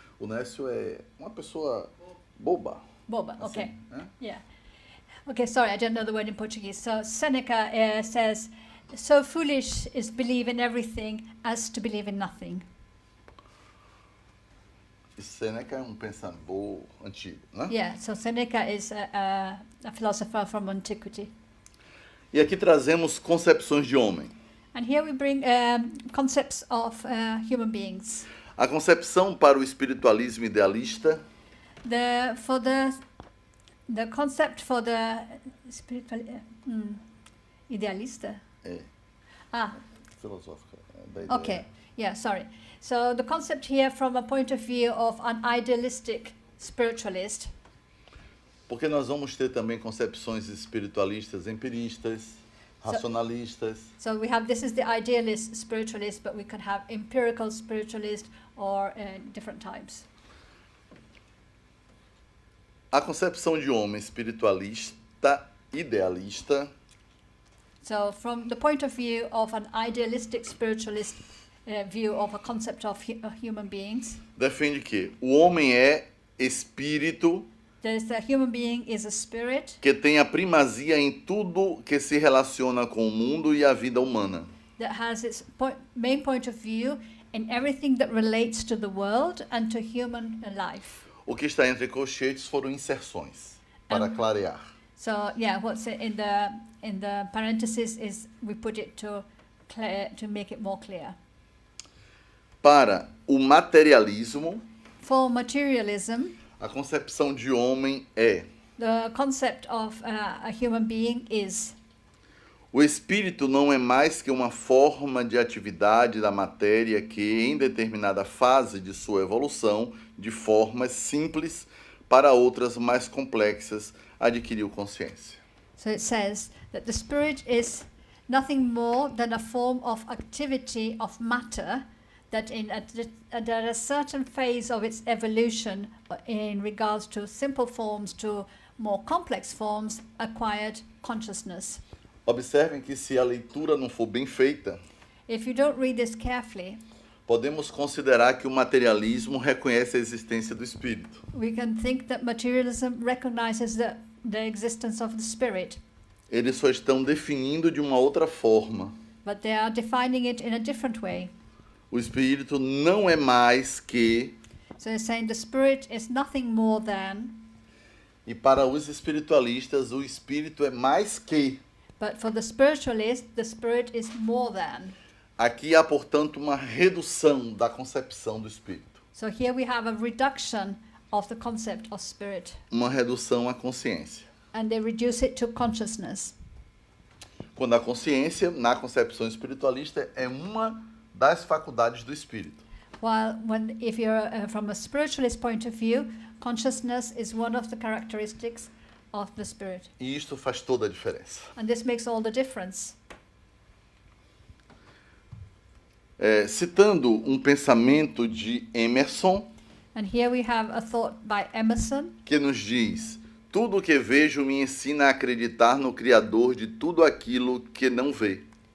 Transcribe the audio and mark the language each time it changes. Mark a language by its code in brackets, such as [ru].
[pt] O nécio é uma pessoa boba. Boba, assim, [en] okay. [pt] né? [en] Yeah. Okay, sorry, I don't know the word in Portuguese. So Seneca says, so foolish is believe in everything as to believe in nothing. [pt] E Sêneca é um pensador antigo, né? [en] Yeah, so Seneca is a philosopher from antiquity. [pt] E aqui trazemos concepções de homem. [en] And here we bring concepts of human beings. [pt] A concepção para o espiritualismo idealista [en] The concept for the spiritual idealista. [pt] é Ah, filosófica. Da ideia. [en] okay. Yeah, sorry. So the concept here from a point of view of an idealistic spiritualist. [pt] Porque nós vamos ter também concepções espiritualistas empiristas, racionalistas. [en] So we have, this is the idealist spiritualist, but we could have empirical spiritualist or different types. [pt] A concepção de homem espiritualista, idealista, [en] So from the point of view of an idealistic spiritualist view of a concept of human beings, [pt] defende que o homem é espírito [en] there's the human being is a spirit [pt] que tem a primazia em tudo que se relaciona com o mundo e a vida humana. [en] that has its main point of view in everything that relates to the world and to human life. [pt] O que está entre colchetes foram inserções, para clarear. [en] So yeah, what's in the parenthesis is we put it to make it more clear. [pt] Para o materialismo, [en] For materialism, [pt] a concepção de homem é: [en] the concept of a human being is [pt] o espírito não é mais que uma forma de atividade da matéria que, em determinada fase de sua evolução, de formas simples para outras mais complexas, adquiriu consciência. [en] so it says that the spirit is nothing more than a form of activity of matter that at a certain phase of its evolution in regards to simple forms to more complex forms acquired consciousness. [pt] Observem que, se a leitura não for bem feita, [en] If you don't read this carefully, [pt] podemos considerar que o materialismo reconhece a existência do espírito. [en] we can think that materialism recognizes the existence of the spirit, [pt] Eles só estão definindo de uma outra forma. [en] but they are defining it in a different way. [pt] O espírito não é mais que, [en] So it's saying the spirit is nothing more than, [pt] e para os espiritualistas, o espírito é mais que. [en] but for the spiritualist, the spirit is more than. [pt] Aqui há, portanto, uma redução da concepção do espírito. [en] So here we have a reduction of the concept of spirit, [pt] Uma redução à consciência. [en] and they reduce it to consciousness. [pt] Quando a consciência, na concepção espiritualista, é uma das faculdades do espírito. [en] While if you're from a spiritualist point of view, consciousness is one of the characteristics of the spirit. [pt] E isto faz toda a diferença. [en] And this makes all the difference. [pt] Citando um pensamento de Emerson, [en] And here we have a thought by Emerson, [pt] que nos diz: tudo o que vejo me ensina a acreditar no Criador de tudo aquilo que não vi.